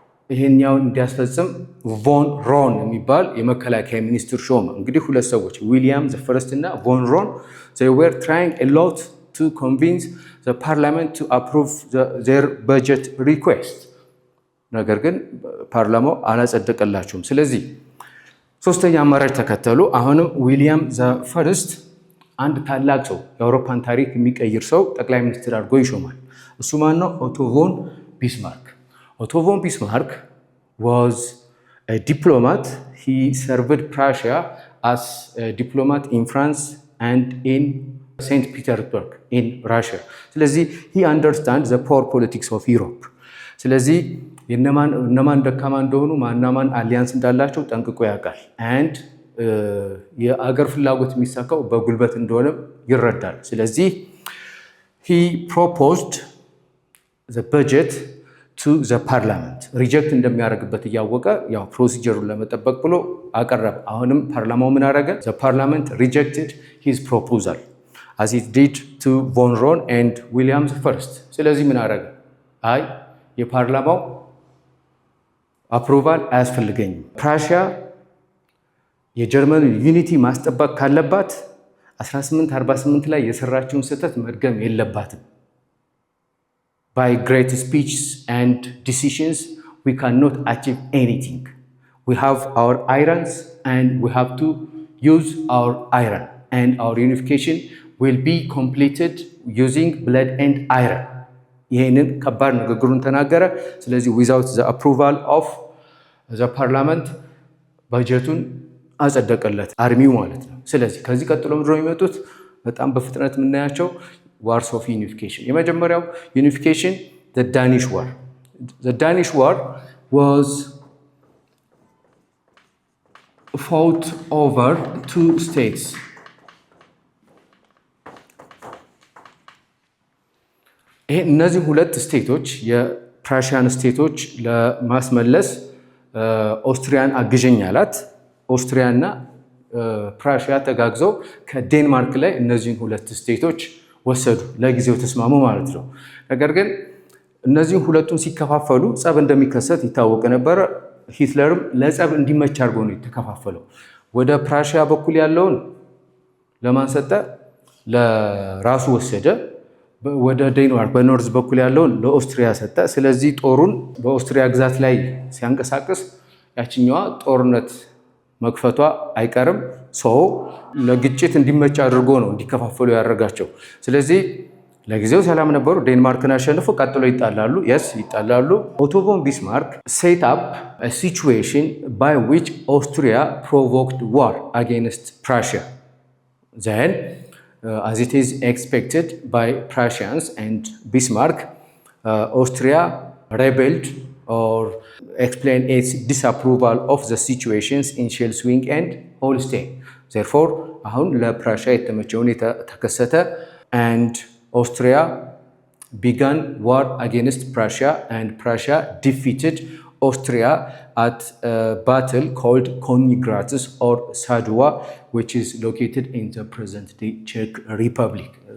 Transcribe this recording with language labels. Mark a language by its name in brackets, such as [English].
[Amharic] ይሄኛውን እንዲያስፈጽም ቮን ሮን የሚባል የመከላከያ ሚኒስትር ሾመ። እንግዲህ ሁለት ሰዎች ዊሊያም ዘ ፈርስት እና ቮን ሮን [English] they were trying a lot to convince the parliament to approve their budget request [Amharic] ነገር ግን ፓርላማው አላጸደቀላቸውም። ስለዚህ ሶስተኛ አማራጭ ተከተሉ። አሁንም ዊሊያም ዘ ፈርስት አንድ ታላቅ ሰው የአውሮፓን ታሪክ የሚቀይር ሰው ጠቅላይ ሚኒስትር አድርጎ ይሾማል። እሱ ማን ነው? [English] ኦቶ ቮን ቢስማርክ። Otto von Bismarck was a diplomat. He served Prussia as a diplomat in France and in St. Petersburg in Russia. [Amharic] ስለዚህ [English] he understands the power politics of Europe. [Amharic] ስለዚህ እነማን ደካማ እንደሆኑ ማናማን አሊያንስ እንዳላቸው ጠንቅቆ ያውቃል። [English] and [Amharic] የአገር ፍላጎት የሚሳካው በጉልበት እንደሆነ ይረዳል። ስለዚህ [English] he proposed the budget to the parliament [Amharic] ሪጀክት እንደሚያደርግበት እያወቀ ያው ፕሮሲጀሩን ለመጠበቅ ብሎ አቀረበ። አሁንም ፓርላማው ምን አደረገ? [English] the parliament rejected his proposal as it did to von Roon and William I. [Amharic] ስለዚህ ምን አደረገ? አይ የፓርላማው አፕሩቫል አያስፈልገኝም፣ ፕራሺያ የጀርመን ዩኒቲ ማስጠበቅ ካለባት 1848 ላይ የሰራችውን ስህተት መድገም የለባትም። [English] By great speeches and decisions, we cannot achieve anything. We have our irons and we have to use our iron. And our unification will be completed using blood and iron. [Amharic] ይህንን ከባድ ንግግሩን ተናገረ። ስለዚህ [English] without the approval of the parliament [Amharic] በጀቱን አጸደቀለት አርሚው ማለት ነው። ስለዚህ ከዚህ ቀጥሎ ምንድን ነው የሚመጡት? በጣም በፍጥነት የምናያቸው ዋርስ ኦፍ ዩኒፊኬሽን። የመጀመሪያው ዩኒፊኬሽን [English] the Danish War. The Danish War was fought over two states. [Amharic] እነዚህ ሁለት ስቴቶች የፕራሺያን ስቴቶች ለማስመለስ ኦስትሪያን አግዠኝ አላት። ኦስትሪያና ፕራሺያ ተጋግዘው ከዴንማርክ ላይ እነዚህን ሁለት ስቴቶች ወሰዱ። ለጊዜው ተስማሙ ማለት ነው። ነገር ግን እነዚህን ሁለቱን ሲከፋፈሉ ጸብ እንደሚከሰት ይታወቅ ነበረ። ሂትለርም ለጸብ እንዲመች አድርጎ ነው የተከፋፈለው። ወደ ፕራሺያ በኩል ያለውን ለማን ሰጠ? ለራሱ ወሰደ። ወደ ዴንማርክ በኖርዝ በኩል ያለውን ለኦስትሪያ ሰጠ። ስለዚህ ጦሩን በኦስትሪያ ግዛት ላይ ሲያንቀሳቅስ ያችኛዋ ጦርነት መክፈቷ አይቀርም። ሰው ለግጭት እንዲመች አድርጎ ነው እንዲከፋፈሉ ያደረጋቸው። ስለዚህ ለጊዜው ሰላም ነበሩ። ዴንማርክን አሸንፎ ቀጥሎ ይጣላሉ። ይጣላሉ። ኦቶ ቮን ቢስማርክ [English] set up a situation by which Austria provoked war against Prussia. Then, as it is expected by Prussians and Bismarck, Austria rebelled or explained its disapproval of the situations in Schleswig and Holstein. Therefore, [Amharic] አሁን ለፕራሺያ የተመቸው ሁኔታ ተከሰተ [English] and Austria began war against Prussia and Prussia defeated Austria at a battle called Königgrätz or Sadowa, which is located in the present-day Czech Republic.